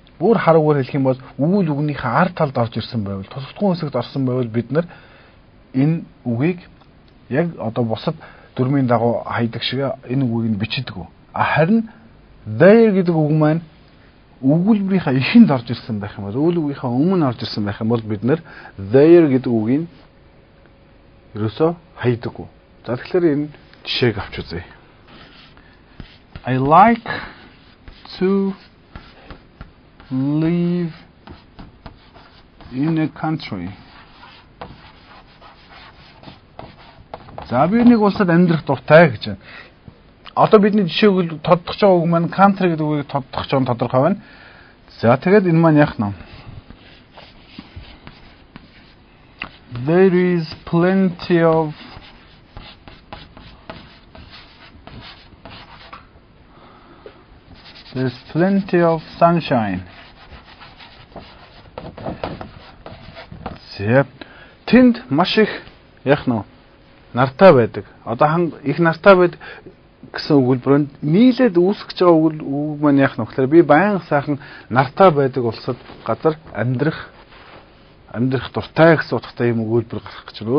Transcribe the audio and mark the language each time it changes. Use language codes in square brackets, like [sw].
[mn] Бүр харуугаар хэлэх юм бол өгүүл үгнийхээ ард талд орж ирсэн байвал, тусгалтгүй хэсэгт орсон байвал бид нар энэ үгийг яг одоо бусад дүрмийн дагуу хайдаг шиг энэ үгийг бичдэг. Харин there гэдэг үг маань өгүүлбэрийнхаа эхэнд орж ирсэн байх юм бол, өгүүлбэрийнхаа өмнө орж ирсэн байх юм бол бид нар there гэдэг үгийг ерөөсөө хайдаг. За тэгэхээр энэ жишээг авч үзье. [en] I like to live in a country. [mn] За би нэг улсад амьдрах дуртай гэж байна. Одоо бидний жишээг тодтогч байгаа үг маань country гэдэг үгийг тодтогч байгаа нь тодорхой байна. За тэгээд энэ маань яах нь? [en] There is plenty of There's plenty of sunshine. [mn] Тэнд маш их яах нь нартай байдаг. Одоо их нартай байдаг гэсэн өгүүлбэрөнд нийлээд үүсгэж байгаа үг маань яах нь вэ гэхээр би баян сайхан нартай байдаг улсад газар амьдрах дуртай гэсэн утгатай юм өгүүлбэр гарах гэж байна.